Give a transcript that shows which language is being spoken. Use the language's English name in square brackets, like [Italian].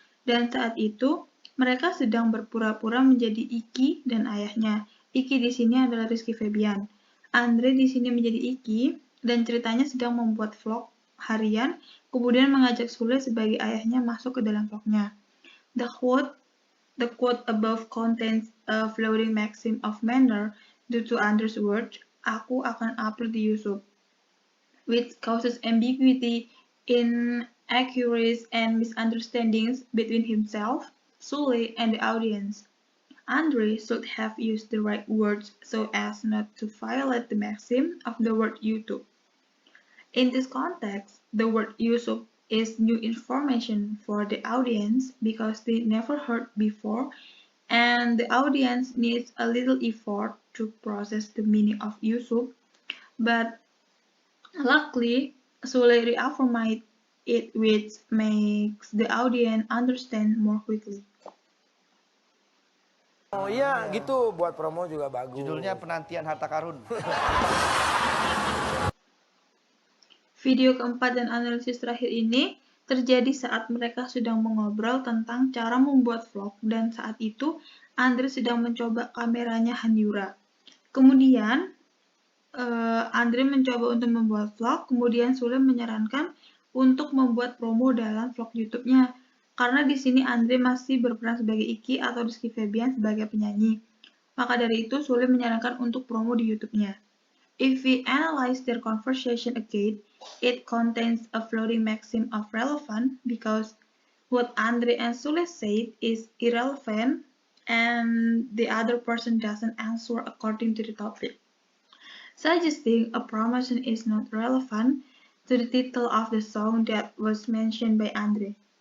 [Indonesian] Dan saat itu, mereka sedang berpura-pura menjadi Iki dan ayahnya. Iki di sini adalah Rizky Febian. Andre di sini menjadi Iki dan ceritanya sedang membuat vlog harian, kemudian mengajak Sule sebagai ayahnya masuk ke dalam vlognya. [English] The quote above contains a floating maxim of manner due to Andre's words, [Indonesian] "Aku akan upload di YouTube," [English] which causes ambiguity, inaccuracies, and misunderstandings between himself, Sule, and the audience. Andre should have used the right words so as not to violate the maxim of the word YouTube. In this context, the word YouTube is new information for the audience because they never heard before, and the audience needs a little effort to process the meaning of YouTube. But luckily, Sule reaffirmed it, which makes the audience understand more quickly. [Indonesian] Oh iya, gitu buat promo juga bagus. Judulnya Penantian Harta Karun. Video keempat dan analisis terakhir ini terjadi saat mereka sedang mengobrol tentang cara membuat vlog dan saat itu Andre sedang mencoba kameranya Han Yura. Kemudian Andre mencoba untuk membuat vlog, kemudian Sule menyarankan untuk membuat promo dalam vlog YouTube-nya. Karena di sini Andre masih berperan sebagai Iki atau Rizky Febian sebagai penyanyi. Maka dari itu, Sule menyarankan untuk promo di YouTube-nya. [English] If we analyze their conversation again, it contains a floating maxim of relevant because what Andre and Sule said is irrelevant and the other person doesn't answer according to the topic, suggesting a promotion is not relevant to the title of the song that was mentioned by Andre.